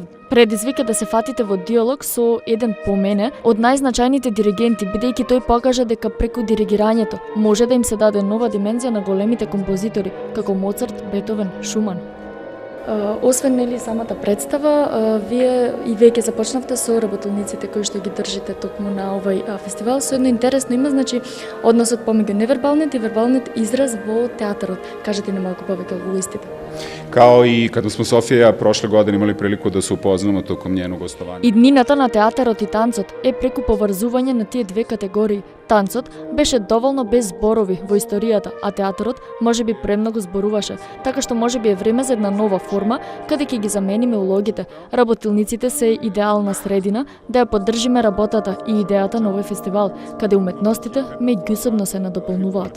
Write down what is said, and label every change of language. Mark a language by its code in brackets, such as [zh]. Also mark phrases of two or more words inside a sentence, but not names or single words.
[mk] Предизвика да се фатите во диалог со еден по мене од најзначајните диригенти, бидејќи тој покажа дека преку диригирањето може да им се даде нова димензија на големите композитори, како Моцарт, Бетовен, Шуман. Освен нели самата представа, вие и веќе започнавте со работилниците кои што ги држите токму на овој фестивал. Со едно интересно има, значи, односот помеѓу невербалниот и вербалниот израз во театарот. Кажете ни малку повеќе во истите. [sr] Kao i kada smo Sofija i ja prošle godine imali priliku da se upoznamo tokom njenog gostovanja. [mk] Иднината на театарот и танцот е преку поврзување на тие две категории. Танцот беше доволно без зборови во историјата, а театарот можеби премногу зборуваше, така што можеби е време за една нова форма каде ќе ги замениме улогите. Работилниците се идеална средина да ја поддржиме работата и идејата на овој фестивал, каде уметностите меѓусебно се надополнуваат.